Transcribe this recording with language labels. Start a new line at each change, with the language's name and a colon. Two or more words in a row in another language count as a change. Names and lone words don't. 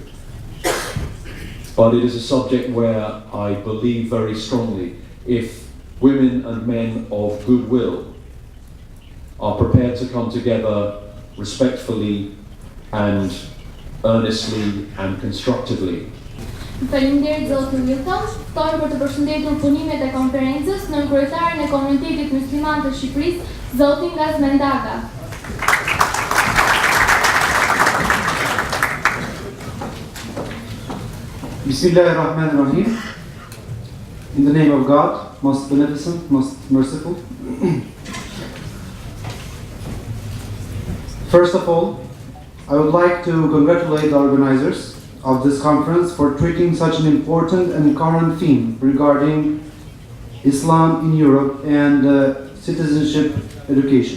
English: But it is a subject where I believe very strongly if women and men of goodwill are prepared to come together respectfully and earnestly and constructively.
Albanian: Faleminderit Zotin Wilton, ftoj për të përshëndetur punimet e konferencës në kryetarin e Komunitetit Musliman të Shqipërisë, Zotin Gazmendaga.
Arabic: بسم الله الرحمن الرحيم.
English: In the name of God, most beneficent, most merciful. First of all, I would like to congratulate the organizers of this conference for treating such an important and current theme regarding Islam in Europe and citizenship education.